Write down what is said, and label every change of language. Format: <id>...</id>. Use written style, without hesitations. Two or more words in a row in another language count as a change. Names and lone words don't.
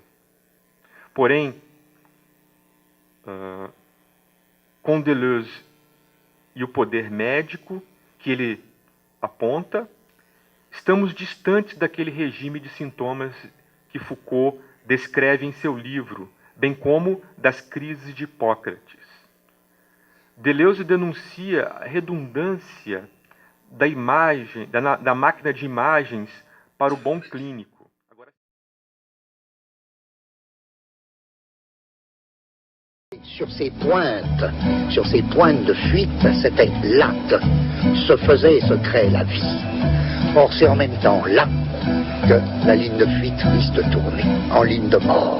<pt>Porém, com Deleuze e o poder médico que ele aponta, estamos distantes daquele regime de sintomas que Foucault descreve em seu livro, bem como das crises de Hipócrates. Deleuze denuncia a redundância da imagem, da máquina de imagens para o bom clínico.</pt> <fr>Sur ces pointes de fuite, c'était là que se faisait et se créait la vie. Or, c'est en même temps là que la ligne de fuite risque de tourner en ligne de mort.</fr>